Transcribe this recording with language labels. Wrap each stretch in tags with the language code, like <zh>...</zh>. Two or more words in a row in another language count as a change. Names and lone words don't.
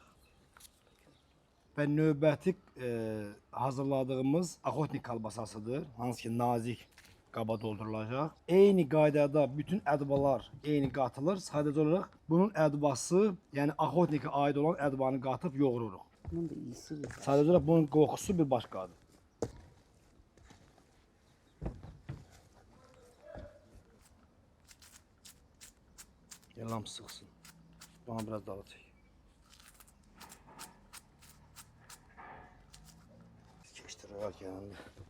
<az>Və növbəti hazırladığımız axotnik kalbasasıdır. Hansı ki nazik qaba doldurulacaq. Eyni qaydada bütün ədvalar eyni qatılır. Sadəcə olaraq bunun ədvası, yəni axotnikə aid olan ədvanı qatıb yoğururuq. Bunun da iyisi var. Sadəcə olaraq bunun qoxusu bir başqadır. Yalan sıxsın.</az> <tr>Bana biraz daha</tr> <az>çək. Keçdirək yanında.</az>